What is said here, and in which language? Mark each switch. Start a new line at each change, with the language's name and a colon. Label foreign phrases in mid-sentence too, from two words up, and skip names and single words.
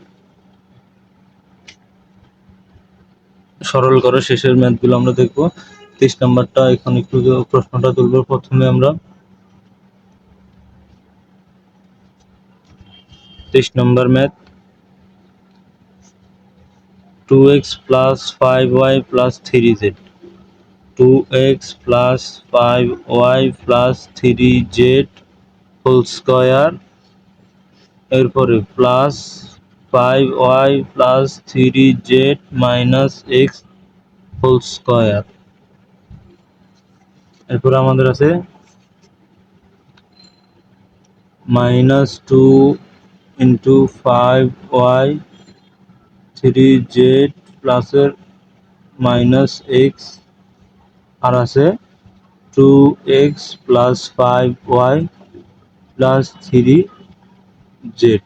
Bangla: সরল করে শেষের ম্যাথগুলো আমরা দেখব। 23 নম্বরটা এখন একটু প্রশ্নটা তুলব। প্রথমে আমরা 23 নম্বর ম্যাথ,
English: 2x plus 5y plus 3z, 2x plus 5y plus 3z whole square, এরপরে plus 5y plus 3z minus x whole square.
Bangla: এরপরে আমাদের আছে
English: minus 2 into 5y 3z pluser minus x,
Bangla: আর আছে
English: 2x plus 5y plus 3z.